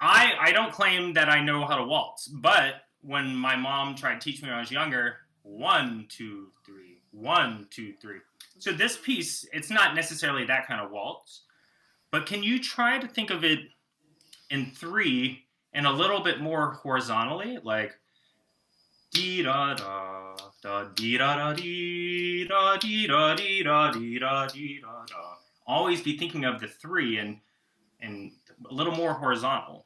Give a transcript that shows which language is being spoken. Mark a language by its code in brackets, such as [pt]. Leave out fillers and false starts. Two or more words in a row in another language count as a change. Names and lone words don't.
[en] I don't claim that I know how to waltz, but when my mom tried to teach me when I was younger, 1, 2, 3, 1, 2, 3. So this piece, it's not necessarily that kind of waltz, but can you try to think of it in 3 and a little bit more horizontally, like dee da da da dee da da dee da dee da dee da dee da dee da da. Always be thinking of the 3 and a little more horizontal.